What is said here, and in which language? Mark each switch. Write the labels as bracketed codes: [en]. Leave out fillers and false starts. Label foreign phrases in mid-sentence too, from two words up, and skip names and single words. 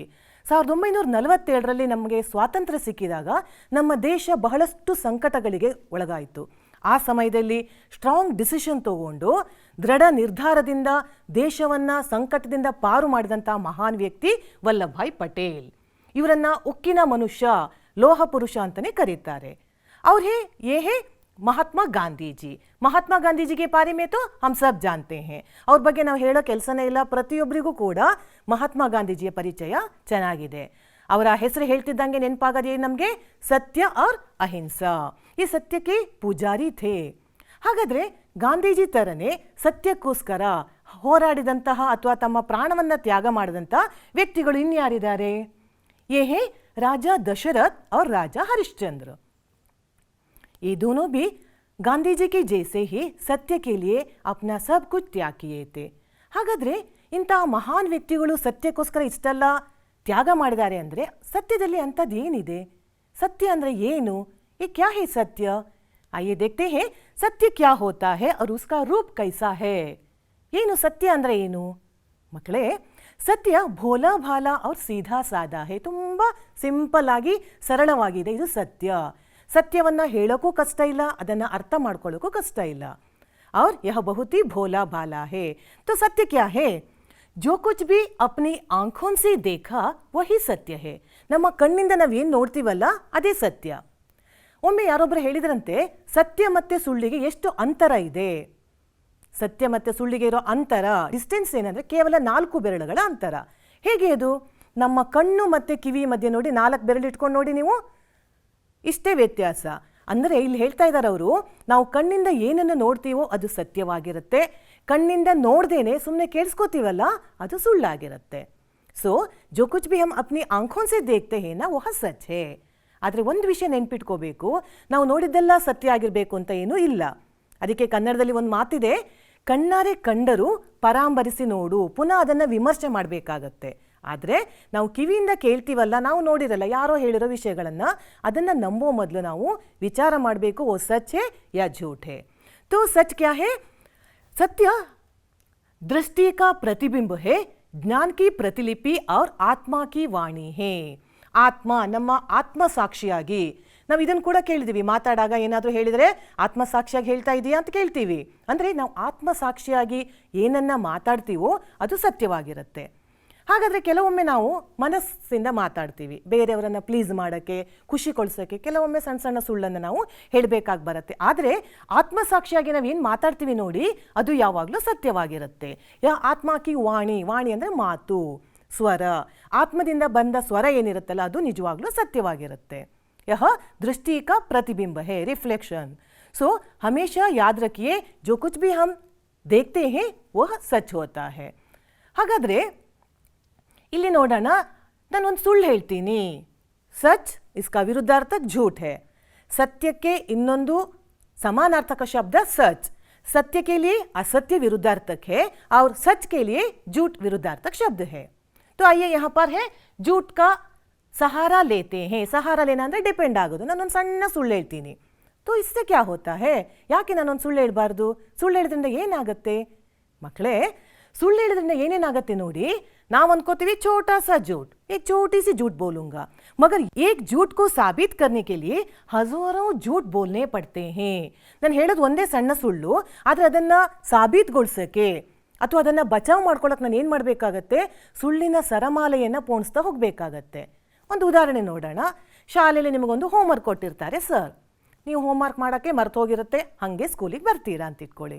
[kn] 1947ರಲ್ಲಿ ನಮಗೆ ಸ್ವಾತಂತ್ರ್ಯ ಸಿಕ್ಕಿದಾಗ ನಮ್ಮ ದೇಶ ಬಹಳಷ್ಟು ಸಂಕಟಗಳಿಗೆ ಒಳಗಾಯಿತು. ಆ ಸಮಯದಲ್ಲಿ [en] strong decision [kn] ತಗೊಂಡು ದೃಢ ನಿರ್ಧಾರದಿಂದ ದೇಶವನ್ನು ಸಂಕಟದಿಂದ ಪಾರು ಮಾಡಿದಂಥ ಮಹಾನ್ ವ್ಯಕ್ತಿ ವಲ್ಲಭಭಾಯಿ ಪಟೇಲ್. ಇವರನ್ನು ಉಕ್ಕಿನ ಮನುಷ್ಯ, ಲೋಹ ಪುರುಷ ಅಂತಲೇ ಕರೀತಾರೆ. [hi] और ये है महात्मा गांधी जी. महात्मा गांधी जी के बारे में तो हम सब जानते हैं. [kn] ಅವ್ರ ಬಗ್ಗೆ ನಾವು ಹೇಳೋ ಕೆಲಸನೇ ಇಲ್ಲ. ಪ್ರತಿಯೊಬ್ಬರಿಗೂ ಕೂಡ ಮಹಾತ್ಮ ಗಾಂಧೀಜಿಯ ಪರಿಚಯ ಚೆನ್ನಾಗಿದೆ. ಅವರ ಹೆಸರು ಹೇಳ್ತಿದ್ದಂಗೆ ನೆನಪಾಗೋದೇ ನಮಗೆ ಸತ್ಯ और ಅಹಿಂಸಾ. ಈ ಸತ್ಯಕ್ಕೆ ಪೂಜಾರಿ ಥೇ. ಹಾಗಾದರೆ ಗಾಂಧೀಜಿ ಥರನೇ ಸತ್ಯಕ್ಕೋಸ್ಕರ ಹೋರಾಡಿದಂತಹ ಅಥವಾ ತಮ್ಮ ಪ್ರಾಣವನ್ನು ತ್ಯಾಗ ಮಾಡಿದಂಥ ವ್ಯಕ್ತಿಗಳು ಇನ್ಯಾರಿದ್ದಾರೆ? [hi] ये है राजा दशरथ और राजा हरिश्चंद्र. ये दोनों भी गांधी जी के जैसे ही सत्य के लिए अपना सब कुछ त्याग किए थे. [kn] ಹಾಗಾದರೆ ಇಂತಹ ಮಹಾನ್ ವ್ಯಕ್ತಿಗಳು ಸತ್ಯಕ್ಕೋಸ್ಕರ ಇಷ್ಟೆಲ್ಲ ತ್ಯಾಗ ಮಾಡಿದ್ದಾರೆ ಅಂದರೆ ಸತ್ಯದಲ್ಲಿ ಅಂಥದ್ದು ಏನಿದೆ? सत्य ಅಂದರೆ ಏನು? [hi] ये क्या है सत्य? आइए देखते हैं सत्य क्या होता है और उसका रूप कैसा है. [kn] ಏನು ಸತ್ಯ ಅಂದರೆ ಏನು ಮಕ್ಕಳೇ? [hi] सत्य भोला भाला और सीधा सादा है. [kn] ತುಂಬ ಸಿಂಪಲ್ ಆಗಿ ಸರಳವಾಗಿದೆ ಇದು ಸತ್ಯ. ಸತ್ಯವನ್ನು ಹೇಳೋಕ್ಕೂ ಕಷ್ಟ ಇಲ್ಲ, ಅದನ್ನು ಅರ್ಥ ಮಾಡ್ಕೊಳ್ಳೋಕ್ಕೂ ಕಷ್ಟ ಇಲ್ಲ. [hi] और यह बहुत ही भोला भाला है. तो सत्य क्या है? जो कुछ भी अपनी आंखों से देखा वही सत्य है. [kn] ನಮ್ಮ ಕಣ್ಣಿಂದ ನಾವೇನು ನೋಡ್ತೀವಲ್ಲ ಅದೇ ಸತ್ಯ. ಒಮ್ಮೆ ಯಾರೊಬ್ಬರು ಹೇಳಿದ್ರಂತೆ, ಸತ್ಯ ಮತ್ತು ಸುಳ್ಳಿಗೆ ಎಷ್ಟು ಅಂತರ ಇದೆ. ಸತ್ಯ ಮತ್ತು ಸುಳ್ಳಿಗೆ ಇರೋ ಅಂತರ, ಡಿಸ್ಟೆನ್ಸ್ ಏನಂದರೆ ಕೇವಲ 4 ಬೆರಳುಗಳ ಅಂತರ. ಹೇಗೆ ಅದು? ನಮ್ಮ ಕಣ್ಣು ಮತ್ತು ಕಿವಿ ಮಧ್ಯೆ ನೋಡಿ 4 ಬೆರಳು ಇಟ್ಕೊಂಡು ನೋಡಿ ನೀವು. ಇಷ್ಟೇ ವ್ಯತ್ಯಾಸ. ಅಂದರೆ ಇಲ್ಲಿ ಹೇಳ್ತಾ ಇದ್ದಾರೆ ಅವರು, ನಾವು ಕಣ್ಣಿಂದ ಏನನ್ನು ನೋಡ್ತೀವೋ ಅದು ಸತ್ಯವಾಗಿರುತ್ತೆ, ಕಣ್ಣಿಂದ ನೋಡ್ದೇನೆ ಸುಮ್ಮನೆ ಕೇಳಿಸ್ಕೋತೀವಲ್ಲ ಅದು ಸುಳ್ಳಾಗಿರುತ್ತೆ. [hi] सो जो कुछ भी हम अपनी आंखों से देखते हैं ना वह सच है. [kn] ಆದರೆ ಒಂದು ವಿಷಯ ನೆನ್ಪಿಟ್ಕೋಬೇಕು, ನಾವು ನೋಡಿದ್ದೆಲ್ಲ ಸತ್ಯ ಆಗಿರಬೇಕು ಅಂತ ಏನೂ ಇಲ್ಲ. ಅದಕ್ಕೆ ಕನ್ನಡದಲ್ಲಿ ಒಂದು ಮಾತಿದೆ, ಕಣ್ಣಾರೆ ಕಂಡರೂ ಪರಾಂಬರಿಸಿ ನೋಡು, ಪುನಃ ಅದನ್ನು ವಿಮರ್ಶೆ ಮಾಡಬೇಕಾಗತ್ತೆ. ಆದರೆ ನಾವು ಕಿವಿಯಿಂದ ಕೇಳ್ತೀವಲ್ಲ, ನಾವು ನೋಡಿರಲ್ಲ ಯಾರೋ ಹೇಳಿರೋ ವಿಷಯಗಳನ್ನು, ಅದನ್ನು ನಂಬೋ ಮೊದಲು ನಾವು ವಿಚಾರ ಮಾಡಬೇಕು, [hi] वो सच है या झूठ है. तो सच क्या है? सत्य दृष्टि का प्रतिबिंब है, ज्ञान की प्रतिलिपि और आत्मा की वाणी है. [kn] ಆತ್ಮ, ನಮ್ಮ ಆತ್ಮ ಸಾಕ್ಷಿಯಾಗಿ ನಾವು ಇದನ್ನು ಕೂಡ ಕೇಳಿದ್ದೀವಿ. ಮಾತಾಡಾಗ ಏನಾದರೂ ಹೇಳಿದರೆ ಆತ್ಮ ಸಾಕ್ಷಿಯಾಗಿ ಹೇಳ್ತಾ ಇದೆಯಾ ಅಂತ ಕೇಳ್ತೀವಿ. ಅಂದರೆ ನಾವು ಆತ್ಮ ಸಾಕ್ಷಿಯಾಗಿ ಏನನ್ನ ಮಾತಾಡ್ತೀವೋ ಅದು ಸತ್ಯವಾಗಿರುತ್ತೆ. ಹಾಗಾದರೆ ಕೆಲವೊಮ್ಮೆ ನಾವು ಮನಸ್ಸಿಂದ ಮಾತಾಡ್ತೀವಿ, ಬೇರೆಯವರನ್ನು ಪ್ಲೀಸ್ ಮಾಡೋಕ್ಕೆ, ಖುಷಿ ಕೊಡಿಸೋಕ್ಕೆ ಕೆಲವೊಮ್ಮೆ ಸಣ್ಣ ಸಣ್ಣ ಸುಳ್ಳನ್ನು ನಾವು ಹೇಳಬೇಕಾಗಿ ಬರುತ್ತೆ. ಆದರೆ ಆತ್ಮಸಾಕ್ಷಿಯಾಗಿ ನಾವು ಏನು ಮಾತಾಡ್ತೀವಿ ನೋಡಿ, ಅದು ಯಾವಾಗಲೂ ಸತ್ಯವಾಗಿರುತ್ತೆ. [hi] आत्मा की वाणी, [kn] ವಾಣಿ ಅಂದರೆ ಮಾತು, ಸ್ವರ, ಆತ್ಮದಿಂದ ಬಂದ ಸ್ವರ ಏನಿರುತ್ತಲ್ಲ ಅದು ನಿಜವಾಗ್ಲೂ ಸತ್ಯವಾಗಿರುತ್ತೆ. [hi] यह दृष्टि का प्रतिबिंब है, रिफ्लेक्शन. सो हमेशा याद रखिए, जो कुछ भी हम देखते हैं वह सच होता है. [kn] ಹಾಗಾದರೆ ಇಲ್ಲಿ ನೋಡೋಣ, ನಾನೊಂದು ಸುಳ್ಳು ಹೇಳ್ತೀನಿ, [hi] सच इसका विरुद्धार्थक झूठ है. [kn] ಸತ್ಯಕ್ಕೆ ಇನ್ನೊಂದು [hi] समानार्थक शब्द सच. सत्य के लिए असत्य विरुद्धार्थक है और सच के लिए झूठ विरुद्धार्थक शब्द है. तो आइए यहाँ पर है झूठ का सहारा लेते हैं. सहारा लेना [kn] ಅಂದರೆ ಡಿಪೆಂಡ್ ಆಗೋದು. ನಾನೊಂದು ಸಣ್ಣ ಸುಳ್ಳು ಹೇಳ್ತೀನಿ, [hi] तो इससे क्या होता है? [kn] ಯಾಕೆ ನಾನೊಂದು ಸುಳ್ಳು ಹೇಳ್ಬಾರ್ದು? ಸುಳ್ಳು ಹೇಳಿದ್ರಿಂದ ಏನಾಗುತ್ತೆ ಮಕ್ಕಳೇ? ಸುಳ್ಳು ಹೇಳಿದ್ರಿಂದ ಏನೇನಾಗುತ್ತೆ ನೋಡಿ, ನಾವು ಅನ್ಕೋತೀವಿ [hi] छोटा सा झूठ, एक छोटी सी झूठ बोलूंगा, मगर एक झूठ को साबित करने के लिए हजारों झूठ बोलने पड़ते हैं. [kn] ನಾನು ಹೇಳೋದು ಒಂದೇ ಸಣ್ಣ ಸುಳ್ಳು, ಆದರೆ ಅದನ್ನು ಸಾಬೀತುಗೊಳಿಸೋಕ್ಕೆ ಅಥವಾ ಅದನ್ನು ಬಚಾವ್ ಮಾಡ್ಕೊಳ್ಳೋಕೆ ನಾನು ಏನು ಮಾಡಬೇಕಾಗತ್ತೆ? ಸುಳ್ಳಿನ ಸರಮಾಲೆಯನ್ನು ಪೋಣಿಸ್ತಾ ಹೋಗಬೇಕಾಗತ್ತೆ. ಒಂದು ಉದಾಹರಣೆ ನೋಡೋಣ. ಶಾಲೆಯಲ್ಲಿ ನಿಮಗೊಂದು ಹೋಮ್ವರ್ಕ್ ಕೊಟ್ಟಿರ್ತಾರೆ ಸರ್, ನೀವು ಹೋಮ್ವರ್ಕ್ ಮಾಡೋಕ್ಕೆ ಮರ್ತು ಹೋಗಿರುತ್ತೆ, ಹಾಗೆ ಸ್ಕೂಲಿಗೆ ಬರ್ತೀರಾ ಅಂತ ಇಟ್ಕೊಳ್ಳಿ.